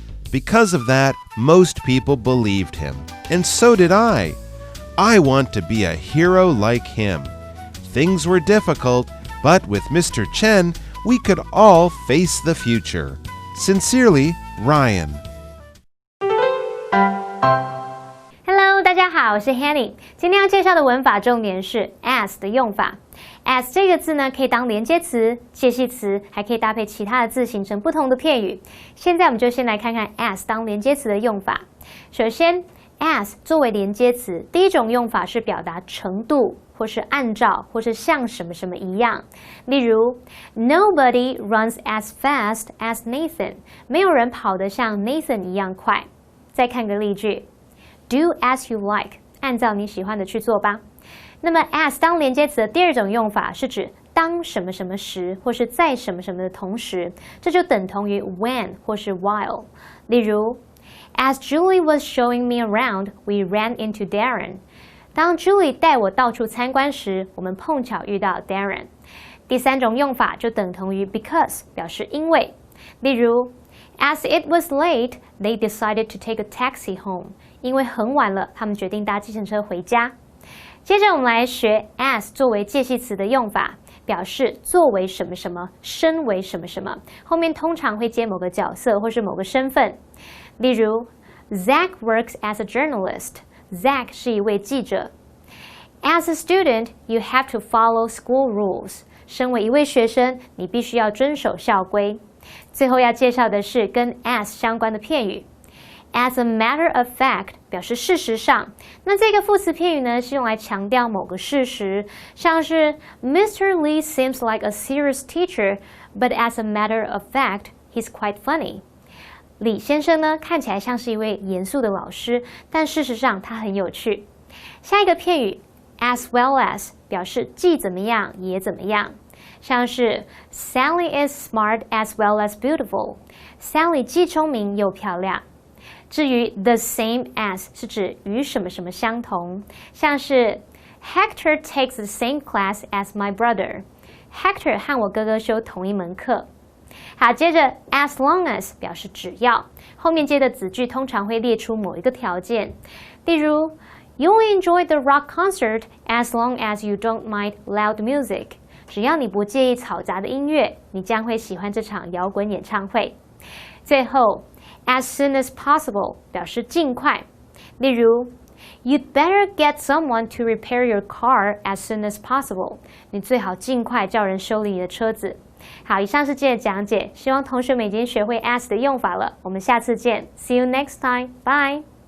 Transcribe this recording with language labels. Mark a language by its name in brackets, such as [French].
[English] Because of that, most people believed him, and so did I. I want to be a hero like him. Things were difficult, but with Mr. Chen, we could all face the future. Sincerely, Ryan. [Chinese] Hello， 大家好，我是 Hanny。今天要介绍的文法重点是 as 的用法。 as 这个字呢，可以当连接词、介系词，还可以搭配其他的字形成不同的片语。现在我们就先来看看 as 当连接词的用法。首先 as 作为连接词，第一种用法是表达程度，或是按照，或是像什么什么一样。例如 [English] Nobody runs as fast as Nathan， [Chinese] 没有人跑得像 Nathan 一样快。再看个例句 [English] Do as you like， [Chinese] 按照你喜欢的去做吧。那么 as 当连接词的第二种用法是指当什么什么时，或是在什么什么的同时，这就等同于 when 或是 while。例如 [English] As Julie was showing me around, we ran into Darren. [Chinese] 当 Julie 带我到处参观时，我们碰巧遇到 Darren。第三种用法就等同于 because， 表示因为。例如 [English] As it was late, they decided to take a taxi home. [Chinese] 因为很晚了，他们决定搭计程车回家。接着我们来学 as 作为介系词的用法，表示作为什么什么，身为什么什么，后面通常会接某个角色或是某个身份。 [English] 例如 Zach works as a journalist. [Chinese] Zach 是一位记者。 [English] As a student, you have to follow school rules. [Chinese] 身为一位学生，你必须要遵守校规。最后要介绍的是跟 as 相关的片语。 [English] As a matter of fact [Chinese] 表示事实上，那这个副词片语呢是用来强调某个事实，像是 Mr. [English] Lee seems like a serious teacher, but as a matter of fact, he's quite funny. [Chinese] 李先生呢看起来像是一位严肃的老师，但事实上他很有趣。下一个片语 [English] as well as 表示既怎么样也怎么样，像是 Sally is smart as well as beautiful. [Chinese] Sally 既聪明又漂亮。 [English] 至于 the same as 是指与什么什么相同，像是 Hector takes the same class as my brother. [Chinese] Hector 和我哥哥修同一门课。好，接着 [English] as long as 表示只要，后面接的子句通常会列出某一个条件，例如 You'll enjoy the rock concert as long as you don't mind loud music. [Chinese] 只要你不介意嘈杂的音乐，你将会喜欢这场摇滚演唱会。最后 [English] as soon as possible 表示尽快，例如 You'd better get someone to repair your car as soon as possible. [Chinese] 你最好尽快叫人修理你的车子。好，以上是今天的讲解，希望同学们已经学会 as 的用法了。我们下次见 ， [English] See you next time. Bye.